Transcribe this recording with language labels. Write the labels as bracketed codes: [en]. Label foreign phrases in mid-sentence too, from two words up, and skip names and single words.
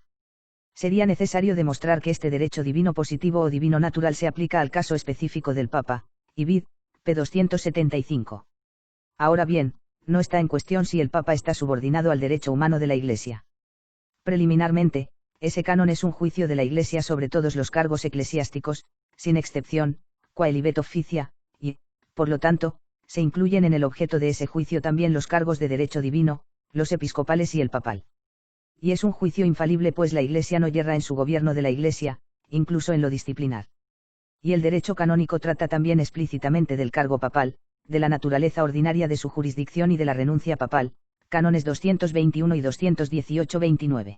[es] Sería necesario demostrar que este derecho divino positivo o divino natural se aplica al caso específico del Papa, y vid. p. 275. Ahora bien, No está en cuestión si el Papa está subordinado al derecho humano de la Iglesia. Preliminarmente, ese canon es un juicio de la Iglesia sobre todos los cargos eclesiásticos, sin excepción, [la] qua libet officia, [es] y, por lo tanto, se incluyen en el objeto de ese juicio también los cargos de derecho divino, los episcopales y el papal. Y es un juicio infalible pues la Iglesia no yerra en su gobierno de la Iglesia, incluso en lo disciplinar. Y el derecho canónico trata también explícitamente del cargo papal, de la naturaleza ordinaria de su jurisdicción y de la renuncia papal, cánones 221 y 218-29.